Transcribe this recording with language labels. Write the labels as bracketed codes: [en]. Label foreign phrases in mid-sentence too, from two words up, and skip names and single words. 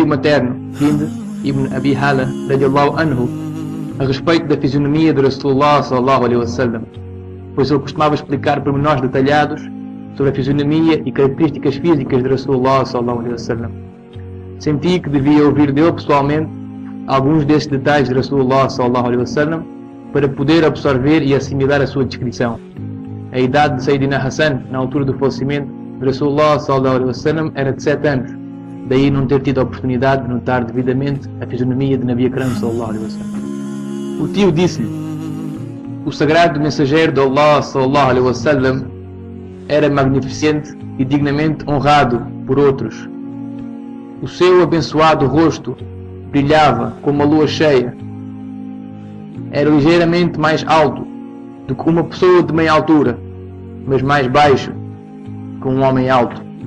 [pt] materno, Hind ibn Abi Hala [ar] رضي الله عنه, [pt] a respeito da fisionomia de Rasulullah [ar] صلى الله عليه وسلم, [pt] pois ele costumava explicar pormenores detalhados sobre a fisionomia e características físicas de Rasulullah [ar] صلى الله عليه وسلم. [pt] Senti que devia ouvir dele pessoalmente alguns desses detalhes de Rasulullah [ar] صلى الله عليه وسلم [pt] para poder absorver e assimilar a sua descrição. A idade de Sayyidina Hassan na altura do falecimento de Rasulullah [ar] صلى الله عليه وسلم [pt] era de 7 anos, daí não ter tido a oportunidade de notar devidamente a fisionomia de [ar] نبي أكرم صلى الله عليه وسلم. [pt] O tio disse-lhe: o sagrado mensageiro de Allah [ar] صلى الله عليه وسلم [pt] era magnificente e dignamente honrado por outros. O seu abençoado rosto brilhava como a lua cheia. Era ligeiramente mais alto do que uma pessoa de meia altura, mas mais baixo que um homem alto.